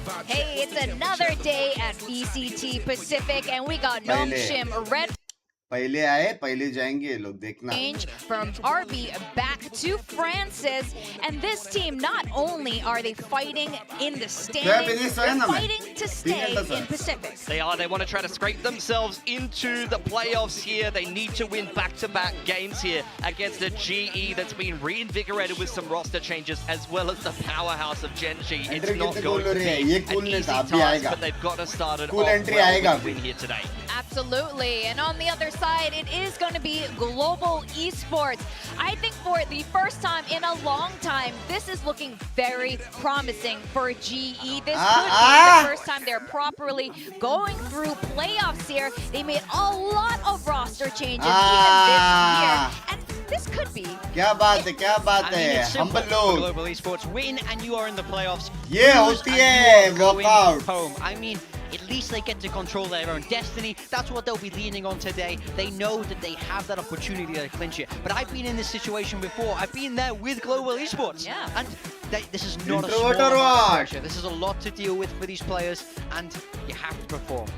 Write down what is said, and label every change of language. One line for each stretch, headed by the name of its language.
English: Hey, it's another day at VCT Pacific, and we got Nongshim Red
Hindi: पहले आए पहले जाएंगे ये लोग, देखना.
English: change from RB back to Francis, and this team not only are they fighting in the standings, they're fighting to stay in Pacific. They are. They want to try to scrape themselves into the playoffs here. They need to win back-to-back games here against a GE that's been reinvigorated with some roster changes, as well as the powerhouse of Gen G. It's not going to be an easy task, but they've got to start it off well with a win here today. Absolutely, and on the other side, it is going to be global esports. I think for the first time in a long time, this is looking very promising for GE. This could be the first time they're properly going through playoffs here. They made a lot of roster changes even this year, and this could be.
Hindi: क्या बात है क्या बात है. हम लोग
English: global esports win and you are in the playoffs.
Hindi: ये होती है walkout.
English: Home. I mean, at least they get to control their own destiny. That's what they'll be leaning on today. They know that they have that opportunity to clinch it. But I've been in this situation before. I've been there with global esports. Yeah. And this is not a small amount of pressure. This is a lot to deal with for these players, and you have to perform.